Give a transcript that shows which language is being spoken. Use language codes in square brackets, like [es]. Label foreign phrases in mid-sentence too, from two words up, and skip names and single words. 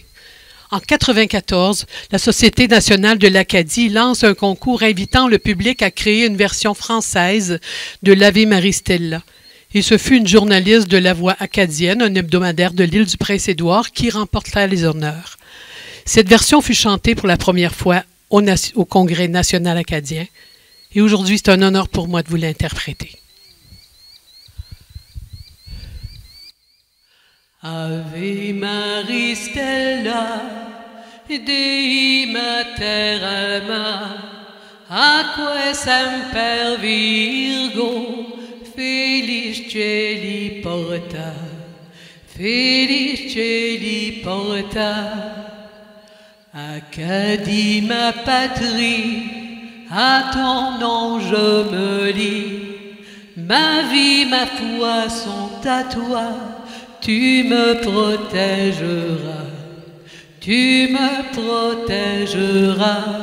[fr] En 1994, la Société nationale de l'Acadie lance un concours invitant le public à créer une version française de l'Ave Marie Stella. Et ce fut une journaliste de La Voix acadienne, un hebdomadaire de l'île du Prince-Édouard, qui remporta les honneurs. Cette version fut chantée pour la première fois au Congrès national acadien. Et aujourd'hui, c'est un honneur pour moi de vous l'interpréter. [la] Ave Maria Stella, Dei Mater Alma, Atque semper Virgo, Feliz Celi Porta, Feliz Celi Porta. [fr] Acadie, ma patrie, à ton nom je me lie. Ma vie, ma foi sont à toi, tu me protégeras, tu me protégeras.